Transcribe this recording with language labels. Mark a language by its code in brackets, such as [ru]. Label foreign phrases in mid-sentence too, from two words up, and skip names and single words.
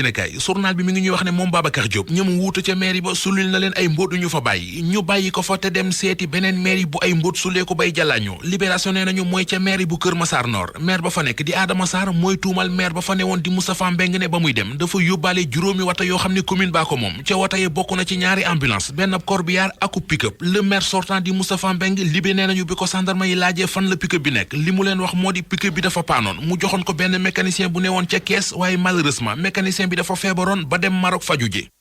[wo] yéenekaay journal bi mi ngi ñuy wax ne moom Babacar Diop ñamu wuutu ca maire ba sulul na leen ay mbóot ñu fa bàyyi ñu bàyyi ko fa te dem seeti beneen maire bu ay mbóot sulee ko bay jàllaañoo libération nee nañu mooy ca maire bu Kër Massar Nord maire ba fa nekk di Adama Sarr mooy tuumal maire ba fa newoon di Moustapha Mbeng ne ba muy dem dafa yóbbaale juróomi wata yoo xam ne commune baa ko moom ca wata yi bokk na ci ñaari ambulance benn corbillard akub pick-up [fr] le maire sortant [wo] di Moustapha Mbeng libé nee nañu bi ko gendarme yi laajee fan la pick-up bi nekk li mu leen wax moo di pick-up bi dafa paanoon mu joxoon ko benn mécanicien bu newoon ca Kees waaye malheureusement mécanicien bi dafa feebaroon ba dem Maroc faju ji